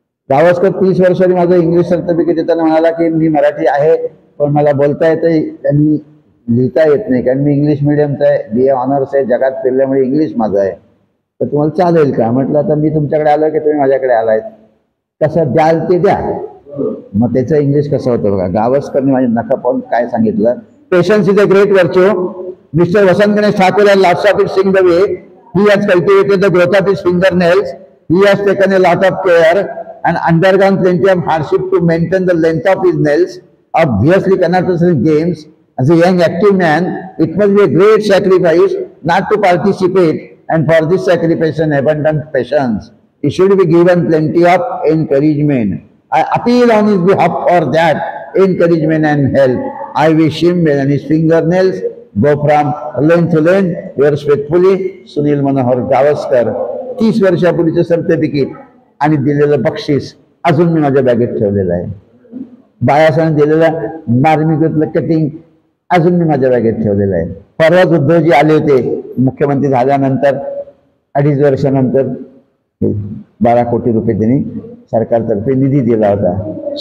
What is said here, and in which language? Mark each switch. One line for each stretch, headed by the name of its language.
Marathi: गावस्कर 30 वर्षांनी माझं English certificate देताना म्हणाला की मी मराठी आहे पण मला बोलता येतं आणि लिहिता येत नाही, कारण मी इंग्लिश मिडियमचा आहे, BA ऑनर्स आहे, जगात फिरल्यामुळे इंग्लिश माझं आहे, तर तुम्हाला चालेल का. म्हटलं आता मी तुमच्याकडे आलो की तुम्ही माझ्याकडे आलायत, कसं द्याल ते द्या. मग त्याचं इंग्लिश कसं होतं बघा. गावस्करने माझी नखं पाहून काय सांगितलं,
English: Patience is a great virtue. Mr. Vasant Ganesh Thakur has lots of it sing the way. He has cultivated the growth of his fingernails. He has taken a lot of care and undergone plenty of hardship to maintain the length of his nails. Obviously cannot play games. As a young active man, it must be a great sacrifice not to participate, and for this sacrifice and abundant patience, he should be given plenty of encouragement. I appeal on his behalf for that encouragement and help. I wish him well and his fingernails go from length to length. Yours faithfully,
Marathi: Sunil Manohar Gavaskar. 30 वर्षापूर्वीचं certificate आणि दिलेलं बक्षीस अजून मी माझ्या बॅगेत ठेवलेलं आहे. बाळासाहेब दिलेलं मार्मिकातलं कटिंग अजून मी माझ्या बॅगेत ठेवलेलं आहे. परवाच उद्धवजी आले होते मुख्यमंत्री झाल्यानंतर, 2.5 वर्षानंतर 12 कोटी रुपये त्यांनी सरकारतर्फे निधी दिला होता.